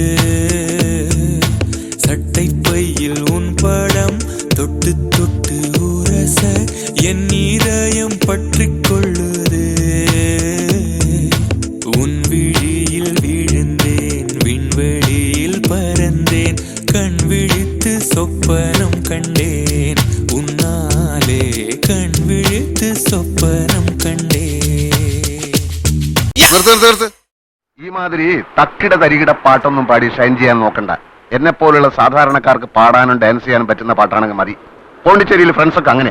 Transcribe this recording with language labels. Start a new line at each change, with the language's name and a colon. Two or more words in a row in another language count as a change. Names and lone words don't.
Tamil: சட்டை பையில் உன் படம் தொட்டு தொட்டு உரச என் இதயம் பற்றிக் கொள்ளுதே. உன் விழியில் விழுந்தேன், விண்வெளியில் பறந்தேன், கண் விழித்து சொப்பனம் கண்டேன், உன்னாலே கண் விழித்து சொப்பனம் கண்டேன்.
Malayalam: ഈ മാതിരി തക്കിട തരികിട പാട്ടൊന്നും പാടി ഷൈൻ ചെയ്യാൻ നോക്കണ്ട. എന്നെ പോലുള്ള സാധാരണക്കാർക്ക് പാടാനും ഡാൻസ് ചെയ്യാനും പറ്റുന്ന പാട്ടാണെങ്കിൽ മതി. പോണ്ടിച്ചേരിയിൽ ഫ്രണ്ട്സ് ഒക്കെ അങ്ങനെ.